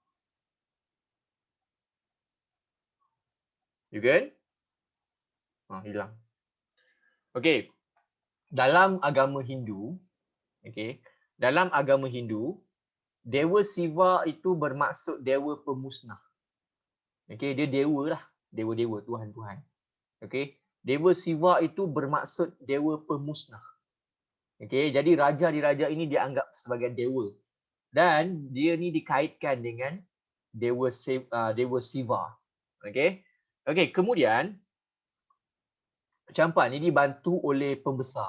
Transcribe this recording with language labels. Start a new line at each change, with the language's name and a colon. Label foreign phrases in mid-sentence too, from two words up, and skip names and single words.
Malay: Yugan? Hilang. Okey. Dalam agama Hindu, okey. Dalam agama Hindu, Dewa Siva itu bermaksud dewa pemusnah. Okey, dia dewa lah. Dewa-dewa, tuhan-tuhan. Okey. Dewa Siva itu bermaksud dewa pemusnah. Okey, jadi raja-diraja ini dianggap sebagai dewa. Dan dia ni dikaitkan dengan Dewa Siva. Okey. Okey, kemudian campak ni dibantu oleh pembesar.